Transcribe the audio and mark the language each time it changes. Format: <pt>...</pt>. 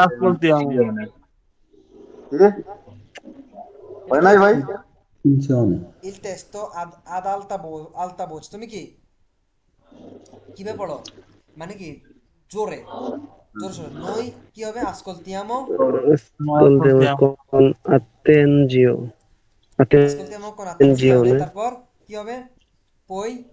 <it>ascoltiamo</it> <bn>Sì? হয় নাই ভাই?</bn> <it>Attenzione. il testo ad alta voce,</it> <bn>তুমি কি কিভাবে পড়ো, মানে কি জোরে জোরে সরে। নই কি হবে, ascoltiamo</bn> <it>Ascoltiamo con attenzione. ascoltiamo con attenzione, Attenzione.</it> <bn>তারপর কি হবে, poi</bn>